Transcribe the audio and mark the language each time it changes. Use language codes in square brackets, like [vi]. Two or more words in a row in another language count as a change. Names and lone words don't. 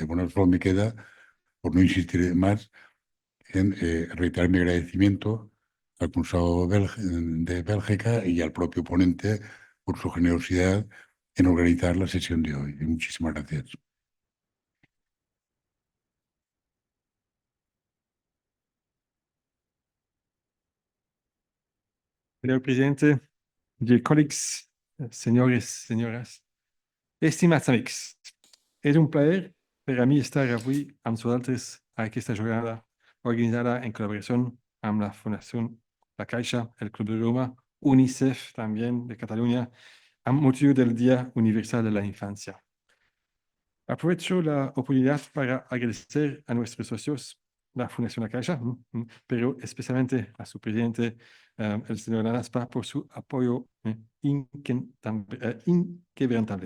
[es] Bueno, solo me queda, por no insistir más, en reiterar mi agradecimiento al Consulado de Bélgica y al propio ponente por su generosidad en organizar la sesión de hoy. Y muchísimas gracias. Señor presidente, [en] dear colleagues, [es] señores, señoras, estimados amigos, es un placer para mí estar [ca] avui amb vosaltres a aquesta jornada organitzada en col·laboració amb la Fundació La Caixa, [es] el Club de Roma UNICEF también de Cataluña, a motivo del Día Universal de la Infancia. Aprovecho la oportunidad para agradecer a nuestros socios, la Fundación La Caixa, pero especialmente a su presidente, el señor Lanaspa, por su apoyo inquebrantable.